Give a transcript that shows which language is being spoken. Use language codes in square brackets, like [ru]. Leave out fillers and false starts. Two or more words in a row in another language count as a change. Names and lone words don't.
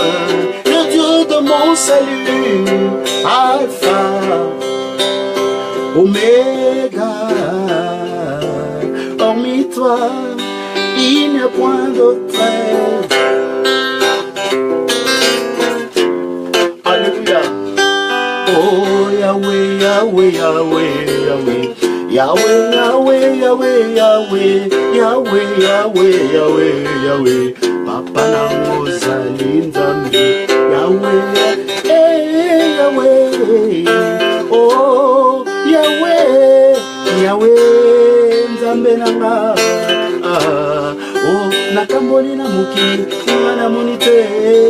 [fr] Le Dieu de mon salut, Alpha, Oméga. Hormis toi, il n'y a point d'autre. Alléluia. [ln] Oh Yahweh, Yahweh, Yahweh, Yahweh. Yahweh, Yahweh, Yahweh, Yahweh. Yahweh, Yahweh, Yahweh, Yahweh. Papa nango zali nzambe. Yahweh, eh Yahweh. Oh Yahweh, Yahweh, nzambe nanga. Oh, nakamboli na muki, nga na monite.